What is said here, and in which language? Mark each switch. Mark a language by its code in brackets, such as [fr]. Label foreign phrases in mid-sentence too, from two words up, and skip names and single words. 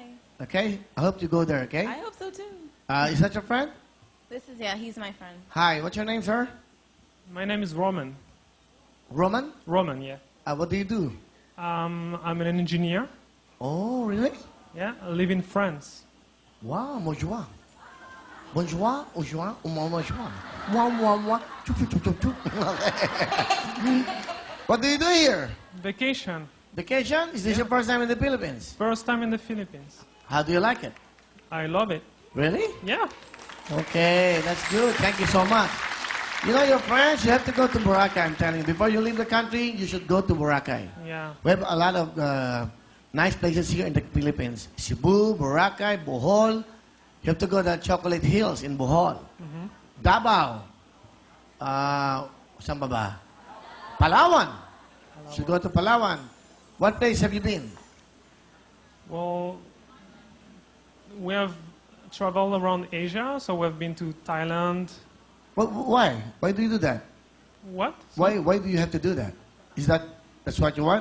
[en] Okay? I hope you go there, okay? I hope so too. Is that your friend? He's my friend. Hi, what's your name, sir? My name is Roman. Roman? Roman, yeah. What do you do? I'm an engineer. Oh, really? Yeah, I live in France. Wow, bonjour. [fr] Bonjour, bonjour, bonjour. Mwah, mwah, mwah. Chup, chup, chup, chup, chup. [en] What do you do here? Vacation. Vacation? Is this your first time in the Philippines? First time in the Philippines. How do you like it? I love it. Really? Yeah. Okay, that's good. Thank you so much. You know, your friends, you have to go to Boracay, I'm telling you. Before you leave the country, you should go to Boracay. Yeah. We have a lot of nice places here in the Philippines. Cebu, Boracay, Bohol. You have to go to the Chocolate Hills in Bohol. [tl] Davao. Saan ba ba? [en] Palawan. Should go to Palawan. What place have you been? Well, we have traveled around Asia, so we've been to Thailand. Why? Why do you do that? What? Why do you have to do that? That's what you want?